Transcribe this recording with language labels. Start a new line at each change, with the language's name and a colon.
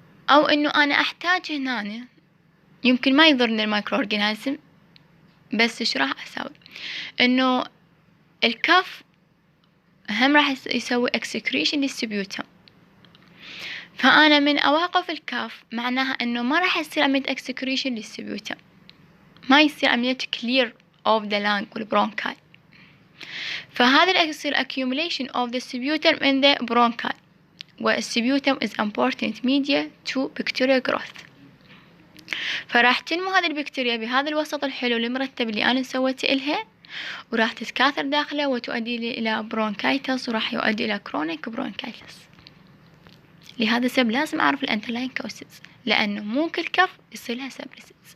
Arabic: أو إنه أنا أحتاج هنا يمكن ما يضرني المايكرو أورجانيزم، بس إيش راح أسوي؟ إنه الكف هم راح يسوي excretion للسبيوتم، فأنا من أوقف الكف معناها إنه ما راح يصير عملية excretion للسبيوتم، ما يصير عملية
English: clear of the lung
Arabic: والبرونكاي. فهذا يصير
English: accumulation of the sputum in the bronchi، والسبيوتم is important media to bacterial growth.
Arabic: فراح تنمو هذه البكتيريا بهذا الوسط الحلو المرتب اللي أنا سويته إلها، وراح تتكاثر داخله وتؤدي إلى برونكايتس، وراح يؤدي إلى كرونيك برونكايتس. لهذا السبب لازم أعرف الأنترلاين كوسز، لأنه مو كل كف يصير لها سبريسز.